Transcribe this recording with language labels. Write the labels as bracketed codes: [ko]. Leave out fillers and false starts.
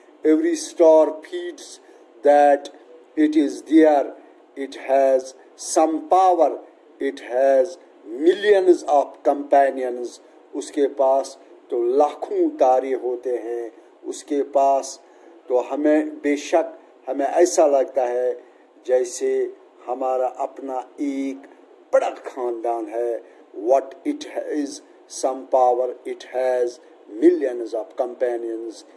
[en] Every star feels that it is there, it has some power, it has millions of companions. [ur] اس کے پاس تو لاکھوں تارے ہوتے ہیں اس کے پاس. تو ہمیں بے شک ہمیں ایسا لگتا ہے جیسے ہمارا اپنا ایک بڑا خاندان ہے. [en] What it has some power, it has millions of companions.